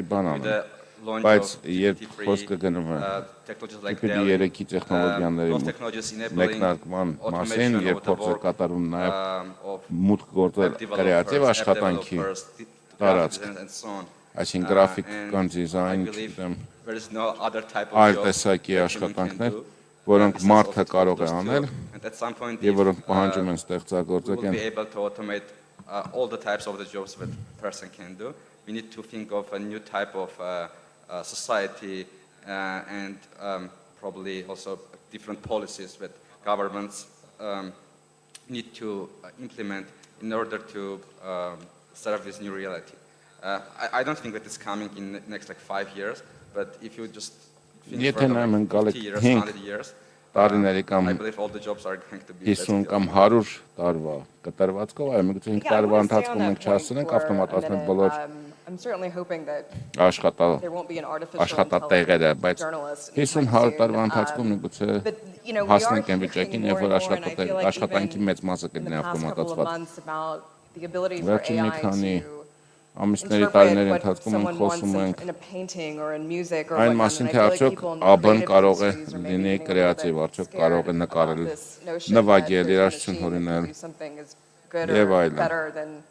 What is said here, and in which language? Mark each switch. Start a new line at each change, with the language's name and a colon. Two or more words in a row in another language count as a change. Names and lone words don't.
Armenian: բան անեմ, բայց երբ խոսքը գնում է տիպի 3-ի տեխնոլոգիաների մեկնարկման մասին, երբ փորձ է կատարվում նաև մուտք գործել կրեատիվ աշխատանքի տարածք, այսինքն գրաֆիկական դիզայն, չգիտեմ, այլ տեսակի աշխատանքներ, որոնք մարդը կարող է անել եւ որոնք պահանջում են ստեղծագործական
English: all the types of the jobs that person can do. We need to think of a new type of society and probably also different policies that governments need to implement in order to serve this new reality. I don't think that it's coming in the next like 5 years, but if you just think for like 50 years, 100 years, I believe all the jobs are going to be
Armenian: 50 կամ 100 տարվա կտրվածքով, այո, միգուցե 5 տարվա ընթացքում մենք չհասցնենք ավտոմատացնել բոլոր աշխատատեղերը, բայց 50-100 տարվա ընթացքում միգուցե հասնենք այն վիճակին, երբ որ աշխատանքի մեծ մասը կլինի ավտոմատացված։ Վերջին մի քանի ամիսների տարիների ընթացքում մենք խոսում ենք այն մասին, թե արդյոք ԱԲ-ն կարող է լինի կրեատիվ, արդյոք կարող է նկարել, նվագել, երաժշտություն հորինել եւ այլն։